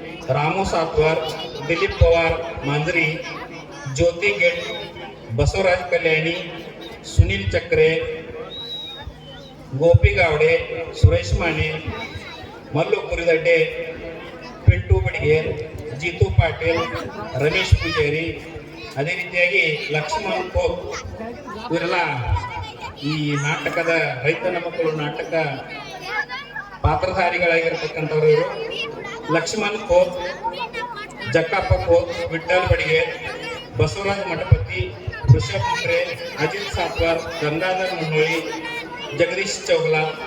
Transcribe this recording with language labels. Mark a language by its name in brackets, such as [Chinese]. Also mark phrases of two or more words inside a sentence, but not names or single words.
[Kannada] रामू सातवर, दिलीप पवार मांजरी, ज्योती गेट, बसवराज कल्याणी, सुनील चक्रे, गोपी गावडे, सुरेश माने, मल्लू कुरिदड्डे, ಪಿಂಟು ಬಡಿಗೇರ್, ಜೀತು ಪಾಟೀಲ್, ರಮೇಶ್ ಪೂಜಾರಿ, ಅದೇ ರೀತಿಯಾಗಿ ಲಕ್ಷ್ಮಣ್ ಕೋಪ್ ಇವರೆಲ್ಲ ಈ ನಾಟಕದ ರೈತನ ಮಕ್ಕಳು ನಾಟಕ ಪಾತ್ರಧಾರಿಗಳಾಗಿರ್ತಕ್ಕಂಥವ್ರು ಇವರು. ಲಕ್ಷ್ಮಣ್ ಕೋಪ್, ಜಕ್ಕಪ್ಪ ಕೋಪ್, ವಿಠ್ಠಲ್ ಬಡಿಗೇರ್, ಬಸವರಾಜ್ ಮಠಪತಿ, ಋಷಭ್ ಮುಖ್ರೆ, ಅಜಿತ್ ಸಾತ್ವಾರ್, ಗಂಗಾಧರ್ ಮುನ್ನೋಳಿ, ಜಗದೀಶ್ ಚೌಗಲಾ,